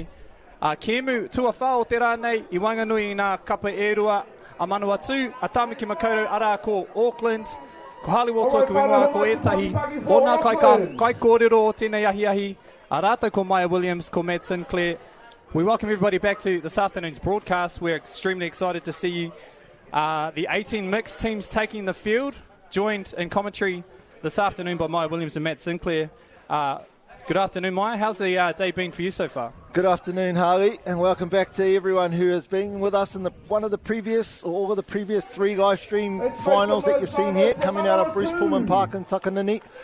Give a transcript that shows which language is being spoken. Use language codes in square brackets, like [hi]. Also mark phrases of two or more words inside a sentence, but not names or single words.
[mi] Kēmu tua whao te rā nei, I Wainganui nā kapa e rua a Manawatu, a tāmaki makaurau ara ko Auckland. Ko Haliwo tōku ingoa ko etahi, o nā kai kōrero o tēnei ahi. A rātou ko Maya Williams, ko Matt Sinclair. [en] We welcome everybody back to this afternoon's broadcast. We're extremely excited to see you. The 18 mixed teams taking the field, joined in commentary this afternoon by Maya Williams and Matt Sinclair. Good afternoon, Maya. How's the day been for you so far? Good afternoon, Harley, and welcome back to everyone who has been with us in all of the previous 3 live stream finals that you've seen here, coming out of Bruce Pullman Park in Takanini.